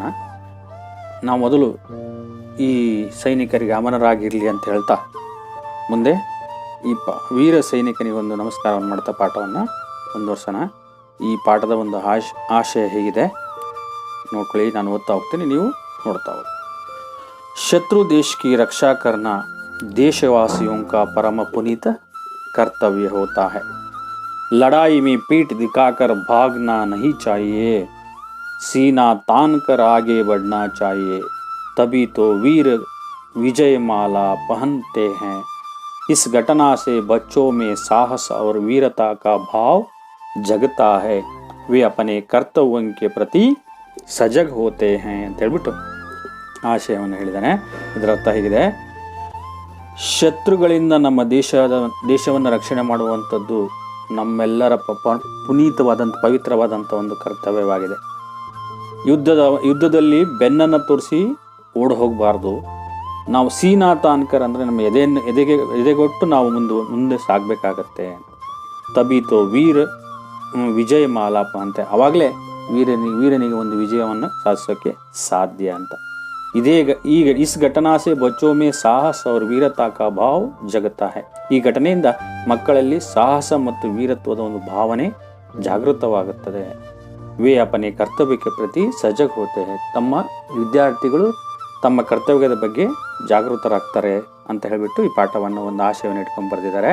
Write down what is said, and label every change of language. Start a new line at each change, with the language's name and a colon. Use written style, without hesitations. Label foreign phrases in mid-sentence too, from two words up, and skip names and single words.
Kannada: ನಾವು ಮೊದಲು ಈ ಸೈನಿಕರಿಗೆ ಅಮರರಾಗಿರಲಿ ಅಂತ ಹೇಳ್ತಾ ಮುಂದೆ ಈ ವೀರ ಸೈನಿಕನಿಗೆ ಒಂದು ನಮಸ್ಕಾರವನ್ನು ಮಾಡ್ತಾ ಪಾಠವನ್ನು ಮುಂದುವರ್ಸೋಣ. ಈ ಪಾಠದ ಒಂದು ಆಶಯ ಹೇಗಿದೆ ನೋಡ್ಕೊಳ್ಳಿ. ನಾನು ಓದ್ತಾ ಹೋಗ್ತೀನಿ, ನೀವು ನೋಡ್ತಾ ಹೋಗಿ.
Hindi: शत्रु देश की रक्षा करना देशवासियों का परम पुनीत कर्तव्य होता है. लड़ाई में पीठ दिखाकर भागना नहीं चाहिए, सीना तान कर आगे बढ़ना चाहिए, तभी तो वीर विजय माला पहनते हैं. इस घटना से बच्चों में साहस और वीरता का भाव जगता है. वे अपने कर्तव्यों के प्रति सजग होते हैं
Kannada: ಅಂತ ಹೇಳ್ಬಿಟ್ಟು ಆಶಯವನ್ನು ಹೇಳಿದ್ದಾನೆ. ಇದರ ಅರ್ಥ ಹೀಗಿದೆ: ಶತ್ರುಗಳಿಂದ ನಮ್ಮ ದೇಶವನ್ನು ರಕ್ಷಣೆ ಮಾಡುವಂಥದ್ದು ನಮ್ಮೆಲ್ಲರ ಪುನೀತವಾದಂಥ ಪವಿತ್ರವಾದಂಥ ಒಂದು ಕರ್ತವ್ಯವಾಗಿದೆ. ಯುದ್ಧದಲ್ಲಿ ಬೆನ್ನನ್ನು ತೋರಿಸಿ ಓಡಿ ಹೋಗಬಾರ್ದು. ನಾವು
Hindi: सीना तानकर
Kannada: ಅಂದರೆ ನಮ್ಮ ಎದೆಗೊಟ್ಟು ನಾವು ಮುಂದೆ ಸಾಗಬೇಕಾಗತ್ತೆ.
Hindi: तभीतो विजय मालाप
Kannada: ಅಂತೆ, ಆವಾಗಲೇ ವೀರನಿಗೆ ಒಂದು ವಿಜಯವನ್ನು ಸಾಧಿಸೋಕ್ಕೆ ಸಾಧ್ಯ ಅಂತ.
Hindi: ಈಗ इस घटना से बच्चों में साहस और वीरता का भाव जगता है.
Kannada: ಈ ಘಟನೆಯಿಂದ ಮಕ್ಕಳಲ್ಲಿ ಸಾಹಸ ಮತ್ತು ವೀರತ್ವದ ಒಂದು ಭಾವನೆ ಜಾಗೃತವಾಗುತ್ತದೆ.
Hindi: वे अपने ಕರ್ತವ್ಯಕ್ಕೆ प्रति सजग होते हैं.
Kannada: ತಮ್ಮ ವಿದ್ಯಾರ್ಥಿಗಳು ತಮ್ಮ ಕರ್ತವ್ಯದ ಬಗ್ಗೆ ಜಾಗೃತರಾಗ್ತಾರೆ ಅಂತ ಹೇಳಿಬಿಟ್ಟು ಈ ಪಾಠವನ್ನು ಒಂದು ಆಶಯವನ್ನು ಇಟ್ಕೊಂಡು ಬರೆದಿದ್ದಾರೆ.